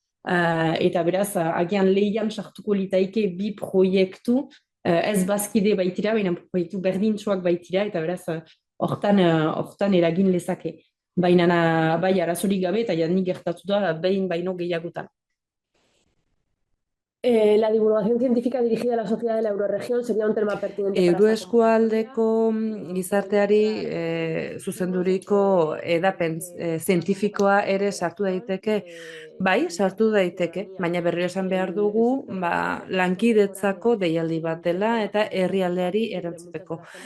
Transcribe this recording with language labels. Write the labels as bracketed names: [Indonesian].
[Basque] eta beraz, agian lehian sartuko litaike bi proiektu, ez bazkide baitira, baina proiektu berdintsuak baitira, eta beraz, hortan eragin lezake. Baina, bai, arazorik gabe, eta janik gertatu da, behin baino gehiagotan. [Spanish] La divulgación científica dirigida a la sociedad de la euroregión sería un tema pertinente para esta [Basque] Euroeskualdeko gizarteari zuzenduriko edapen zientifikoa ere sartu daiteke, bai, sartu daiteke, baina berriro esan behar dugu lankidetzako deialdi bat dela eta herrialdeari erantzuteko.